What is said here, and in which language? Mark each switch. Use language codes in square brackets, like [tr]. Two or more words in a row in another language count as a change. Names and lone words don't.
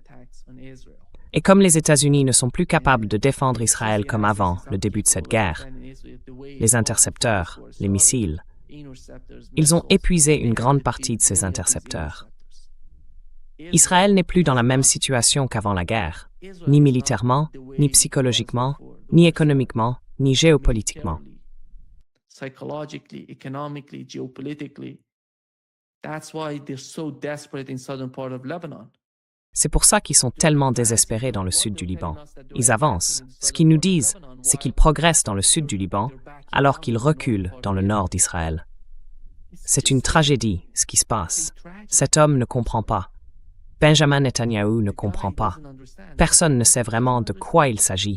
[fr] Et comme les États-Unis ne sont plus capables de défendre Israël comme avant le début de cette guerre, les intercepteurs, les missiles, ils ont épuisé une grande partie de ces intercepteurs. Israël n'est plus dans la même situation qu'avant la guerre, ni militairement, ni psychologiquement, ni économiquement, ni géopolitiquement. [en] Psychologically, economically, geopolitically. That's why they're so desperate in southern part of Lebanon. [fr] C'est pour ça qu'ils sont tellement désespérés dans le sud du Liban. Ils avancent. Ce qu'ils nous disent, c'est qu'ils progressent dans le sud du Liban, alors qu'ils reculent dans le nord d'Israël. C'est une tragédie, ce qui se passe. Cet homme ne comprend pas. Benjamin Netanyahou ne comprend pas. Personne ne sait vraiment de quoi il s'agit.